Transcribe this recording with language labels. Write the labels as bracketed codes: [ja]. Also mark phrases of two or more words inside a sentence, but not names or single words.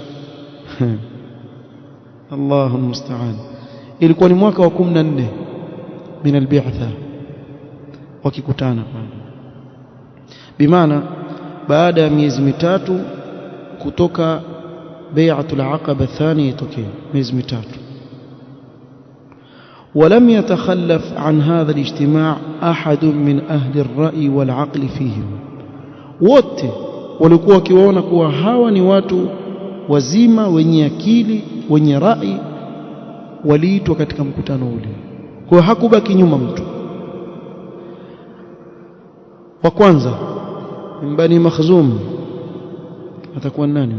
[ar] الله المستعان. [sw] Ilikuwa ni mwaka wa 14 [ar] من البعثة [sw] wakikutana pale. Bimaana baada ya miezi mitatu kutoka [ar] بيعة العقبة الثانية [sw] itokee miezi mitatu. [ar] ولم يتخلف عن هذا الاجتماع أحد من أهل الرأي والعقل فيهم. [sw] wote walikuwa wakiwaona kuwa hawa ni watu wazima wenye akili wenye rai, waliitwa katika mkutano ule. Kwa hakubaki nyuma mtu. Wa kwanza Bani Makhzum atakuwa nani?